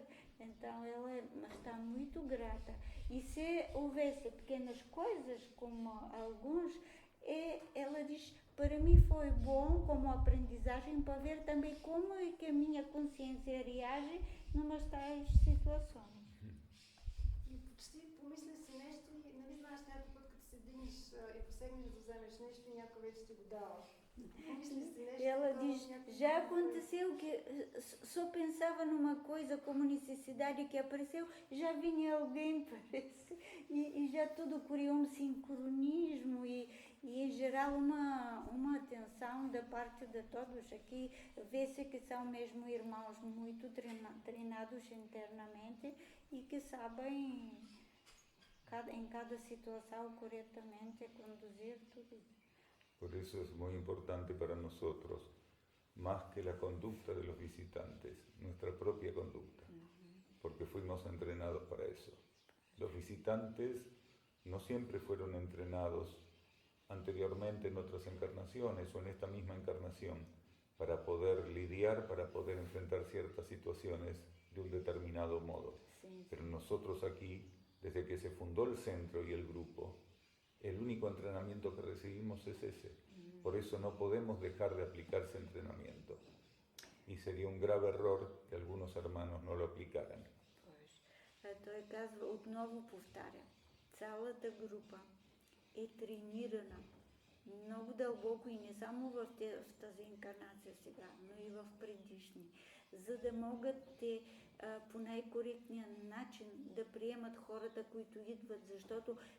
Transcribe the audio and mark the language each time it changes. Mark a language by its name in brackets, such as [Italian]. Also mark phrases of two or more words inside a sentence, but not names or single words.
[Portuguese] Então ela está muito grata. E se houvesse pequenas coisas, como alguns, ela diz, para mim foi bom como aprendizagem para ver também como é que a minha consciência reage numas tais situações. [Bulgarian] И почти помисля си нещо и нали знаеш някой път, като седиш и посегнеш да вземеш нещо и някой вече ти го дава. Помисли си нещо. [Portuguese] Ela diz, já aconteceu que só pensava numa coisa como necessidade que apareceu, já vinha alguém, parece, e já tudo criou um sincronismo e em geral uma atenção da parte de todos. Aqui vê-se que são mesmo irmãos muito treinados internamente e que sabem em cada situação corretamente conduzir tudo isso. [Spanish] Por eso es muy importante para nosotros, más que la conducta de los visitantes, nuestra propia conducta, porque fuimos entrenados para eso. Los visitantes no siempre fueron entrenados anteriormente en otras encarnaciones o en esta misma encarnación para poder lidiar, para poder enfrentar ciertas situaciones de un determinado modo. Sí. Pero nosotros aquí, desde que se fundó el centro y el grupo, el único entrenamiento que recibimos es ese. Por eso no podemos dejar de aplicar ese entrenamiento. Y sería un grave error que algunos hermanos no lo aplicaran. [Bulgarian] Той казва, отново повтаря, цялата група е тренирана много дълбоко и не само в тази инкарнация сега, но и в предишни, за да могат те по най-коректния начин да приемат хората, които идват, защото